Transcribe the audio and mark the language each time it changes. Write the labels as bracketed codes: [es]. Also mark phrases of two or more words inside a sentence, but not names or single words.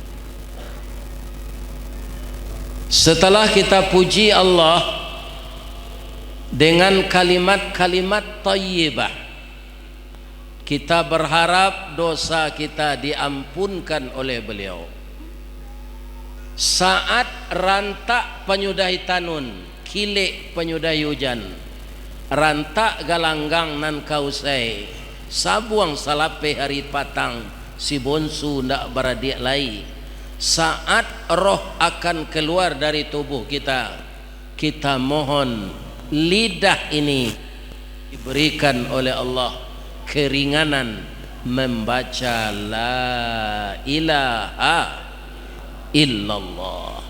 [id] Setelah kita puji Allah dengan kalimat-kalimat thayyibah, kita berharap dosa kita diampunkan oleh beliau. [min] Saat rantak penyudahi tanun, kilek penyudahi hujan, rantak galanggang nan kausai, sabuang salape hari patang, si bonsu ndak beradik lai. [id] Saat roh akan keluar dari tubuh kita, kita mohon lidah ini diberikan oleh Allah keringanan membaca [ar] لا إله إلا الله.